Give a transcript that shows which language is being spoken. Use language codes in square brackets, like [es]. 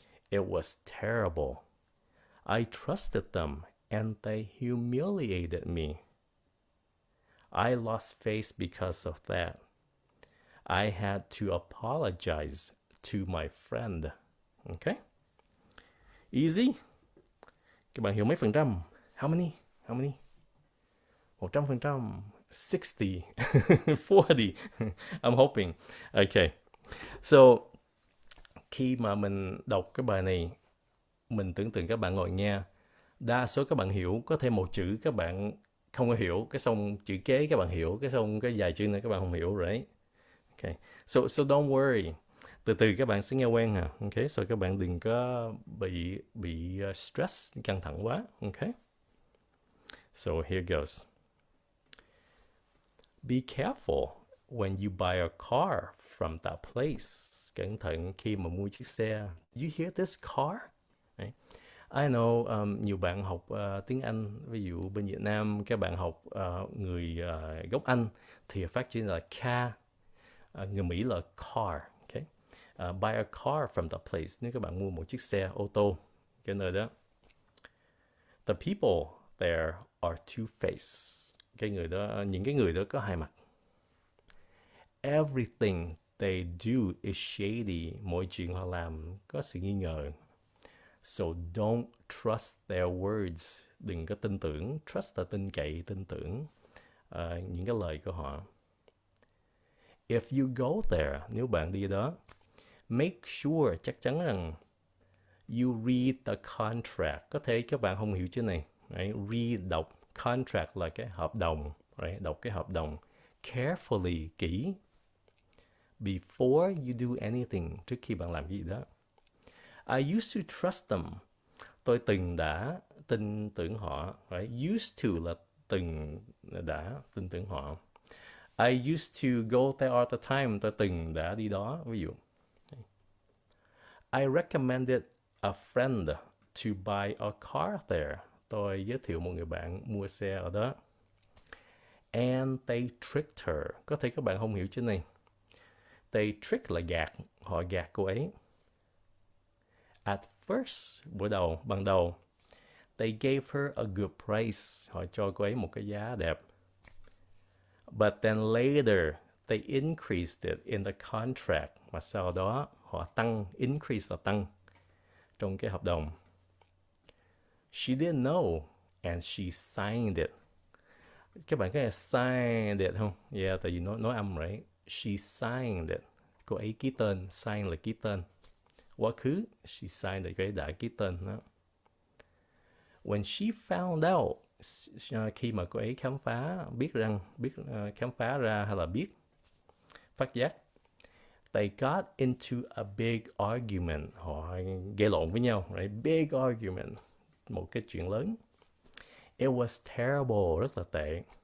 [en] It was terrible. I trusted them, and they humiliated me. I lost face because of that. I had to apologize to my friend. Okay? Easy? [vi] Các bạn hiểu mấy phần trăm? [en] How many? [vi] 100%. 60. 40. [en] I'm hoping. [vi] Okay. So, khi mà mình đọc cái bài này, mình tưởng tượng các bạn ngồi nghe. Đa số các bạn hiểu, có thêm một chữ các bạn không có hiểu, cái xong chữ kế các bạn hiểu, cái xong cái vài chữ nữa các bạn không hiểu, right? Okay. [en] So don't worry. [vi] Từ từ các bạn sẽ nghe quen hả? Okay. So các bạn đừng có bị stress, căng thẳng quá. [en] Okay. So here goes. Be careful when you buy a car from that place. [vi] Cẩn thận khi mà mua chiếc xe. [en] You hear this car? [vi] Right? [en] I know [vi] nhiều bạn học tiếng Anh, ví dụ bên Việt Nam các bạn học người gốc Anh thì phát triển là car, người Mỹ là car. Okay? [en] Buy a car from that place, [vi] nếu các bạn mua một chiếc xe ô tô cái nơi đó. [en] The people there are two-faced. [vi] Cái người đó, những cái người đó có hai mặt. [en] Everything they do is shady. [vi] Mọi chuyện họ làm có sự nghi ngờ. [en] So don't trust their words. [vi] Đừng có tin tưởng. Trust là tin cậy, tin tưởng những cái lời của họ. [en] If you go there, [vi] nếu bạn đi đó, [en] make sure, [vi] chắc chắn rằng [en] you read the contract. [vi] Có thể các bạn không hiểu chữ này. Right? Read, đọc. Contract là cái hợp đồng. Right? Đọc cái hợp đồng. Carefully, kỹ. [en] Before you do anything, [vi] trước khi bạn làm cái gì đó. [en] I used to trust them. [vi] Tôi từng đã tin tưởng họ. Right? Used to là từng đã tin tưởng họ. [en] I used to go there all the time. [vi] Tôi từng đã đi đó, ví dụ. [en] I recommended a friend to buy a car there. [vi] Tôi giới thiệu một người bạn mua xe ở đó. [en] And they tricked her. [vi] Có thể các bạn không hiểu chữ này. They trick là gạt. Họ gạt cô ấy. [en] At first, [vi] ban đầu, [en] they gave her a good price. [vi] Họ cho cô ấy một cái giá đẹp. [en] But then later, they increased it in the contract. [vi] Mà sau đó, họ tăng, increase là tăng, trong cái hợp đồng. [en] She didn't know, and she signed it. [vi] Các bạn có nghe signed it không? Yeah, tại vì nói âm, right? [en] She signed it. [vi] Cô ấy ký tên, sign là ký tên. Quá khứ, [en] she signed it, [vi] cô ấy đã ký tên đó. [en] When she found out, [vi] khi mà cô ấy khám phá, khám phá ra hay là phát giác, [en] they got into a big argument. [vi] Họ gây lộn với nhau, right? [en] Big argument. [vi] Một cái chuyện lớn. [en] It was terrible, [vi] rất là tệ.